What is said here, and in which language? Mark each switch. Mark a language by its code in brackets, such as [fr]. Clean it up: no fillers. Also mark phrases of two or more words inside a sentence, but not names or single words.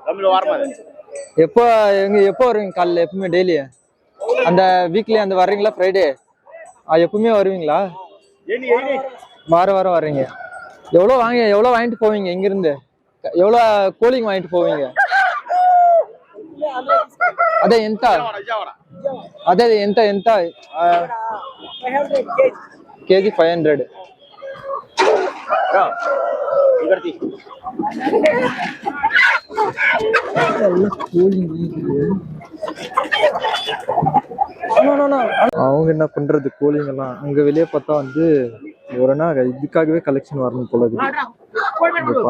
[ta] தமிழ் வரமா? எப்போ வருவீங்க காலைல? எப்பவுமே டெய்லி அந்த வீக்லி அந்த வர்றீங்களா ஃப்ரைடே? எப்பவுமே வருவீங்களா? வாரம் வர்றீங்க. எவ்வளோ வாங்கிட்டு போவீங்க இங்கிருந்து? எவ்வளோ கோழிங்க வாங்கிட்டு போவீங்க? [te] అదే ఎంత అదే ఎంత ఎంత కేజీ 500. [ta] அவங்க என்ன பண்றது கோழிங்கெல்லாம் அங்க வெளியே பார்த்தா வந்து ஒரு நாள் இதுக்காகவே கலெக்ஷன் வரணும் போல இருக்கு.